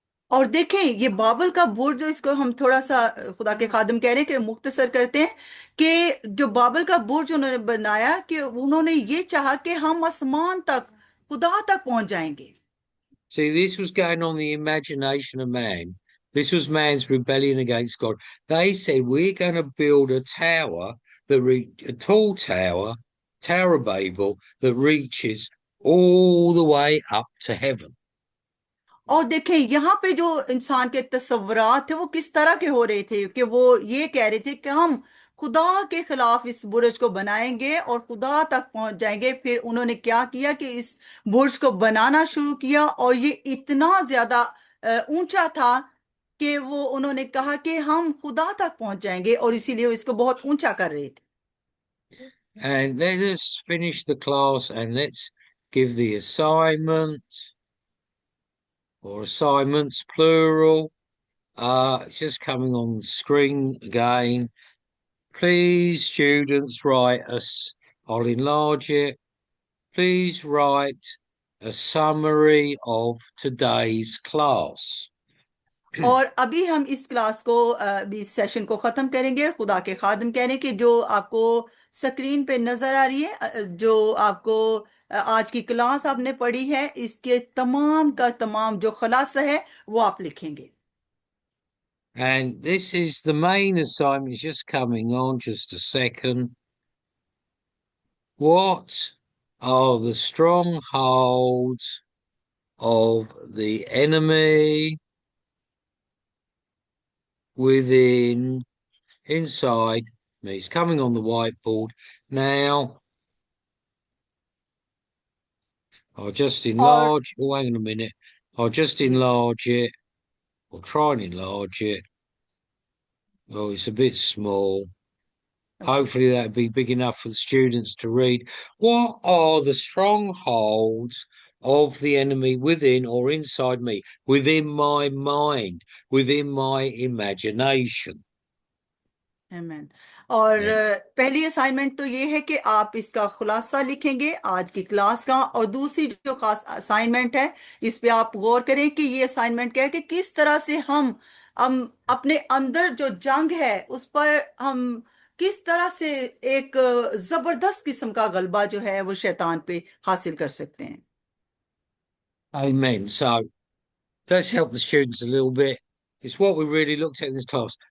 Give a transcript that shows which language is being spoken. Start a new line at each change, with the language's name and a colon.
Hindi: और देखें ये बाबल का बुर्ज, जो इसको हम थोड़ा सा खुदा के खादिम कह रहे हैं कि मुख्तसर करते हैं, कि जो बाबल का बुर्ज उन्होंने बनाया, कि उन्होंने ये चाहा कि हम आसमान तक, खुदा तक पहुंच जाएंगे।
English: See, this was going on the imagination of man. This was man's rebellion against God. They said, we're going to build a tower, a tall tower, Tower of Babel, that reaches all the way up to heaven.
Hindi: और देखें यहाँ पे जो इंसान के तस्वुरात थे वो किस तरह के हो रहे थे, कि वो ये कह रहे थे कि हम खुदा के खिलाफ इस बुर्ज को बनाएंगे और खुदा तक पहुंच जाएंगे। फिर उन्होंने क्या किया कि इस बुर्ज को बनाना शुरू किया, और ये इतना ज्यादा ऊंचा था कि वो उन्होंने कहा कि हम खुदा तक पहुंच जाएंगे, और इसीलिए वो इसको बहुत ऊंचा कर रहे थे।
English: And let us finish the class and let's give the assignment or assignments plural. It's just coming on the screen again. Please, students, write us. I'll enlarge it. Please write a summary of today's class.
Hindi: और अभी हम इस class को अभी इस session को ख़त्म करेंगे। खुदा के खादिम कह रहे हैं कि जो आपको स्क्रीन पे नज़र आ रही है, जो आपको आज की क्लास आपने पढ़ी है, इसके तमाम का तमाम जो खुलासा है वो आप लिखेंगे।
English: And this is the main assignment, is just coming on, just a second. What are the strongholds of the enemy within, inside me? It's coming on the whiteboard now. I'll just
Hindi: और
English: enlarge. Oh, hang on a minute. I'll just enlarge it, or try and enlarge it. Oh, it's a bit small. Okay, Hopefully that'll be big enough for the students to read. What are the strongholds of the enemy within or inside me, within my mind, within my imagination?
Hindi: आमीन। और
English: Yeah.
Hindi: पहली assignment तो ये है कि आप इसका खुलासा लिखेंगे आज की क्लास का, और दूसरी जो खास असाइनमेंट है इस पे आप गौर करें कि ये असाइनमेंट क्या है, कि किस तरह से हम अपने अंदर जो जंग है उस पर हम किस तरह से एक जबरदस्त किस्म का गलबा जो है वो शैतान पे हासिल कर सकते हैं।
English: Amen. So let's help the students a little bit. It's what we really looked at in this class.